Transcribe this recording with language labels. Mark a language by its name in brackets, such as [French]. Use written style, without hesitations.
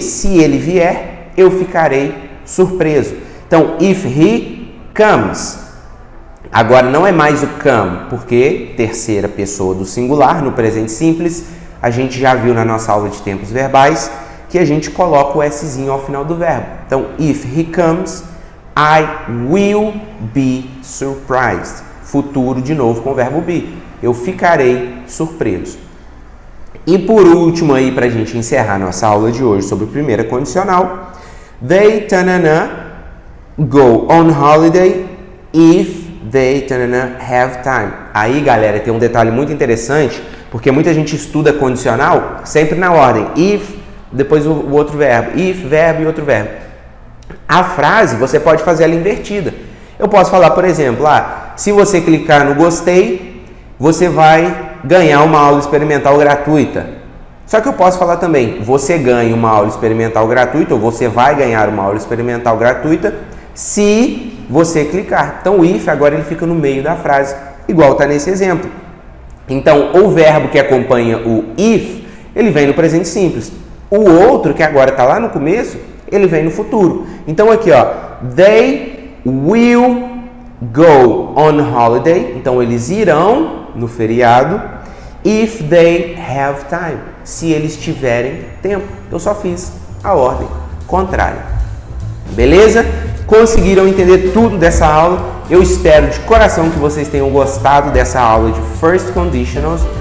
[Portuguese] Se ele vier, eu ficarei surpreso. Então, [English] if he comes. [Portuguese] Agora não é mais o come, porque terceira pessoa do singular, no presente simples, a gente já viu na nossa aula de tempos verbais que a gente coloca o Szinho ao final do verbo. [English] Então, if he comes, I will be surprised. [Portuguese] Futuro de novo com o verbo be. Eu ficarei surpreso. E por último aí, para a gente encerrar nossa aula de hoje sobre primeira condicional, they, tanana, [English] go on holiday if they, tanana, have time. [Portuguese] Aí, galera, tem um detalhe muito interessante, porque muita gente estuda condicional sempre na ordem. If, depois o outro verbo. If, verbo e outro verbo. A frase, você pode fazer ela invertida. Eu posso falar, por exemplo, se você clicar no gostei, você vai ganhar uma aula experimental gratuita. Só que eu posso falar também, você ganha uma aula experimental gratuita, ou você vai ganhar uma aula experimental gratuita, se você clicar. Então, o if agora ele fica no meio da frase, igual está nesse exemplo. Então, o verbo que acompanha o if, ele vem no presente simples. O outro, que agora está lá no começo, ele vem no futuro. Então, aqui, ó, [English] they will go on holiday. [Portuguese] Então, eles irão no feriado. [English] If they have time. [Portuguese] Se eles tiverem tempo. Eu só fiz a ordem contrária. Beleza? Conseguiram entender tudo dessa aula? Eu espero de coração que vocês tenham gostado dessa aula de First Conditionals.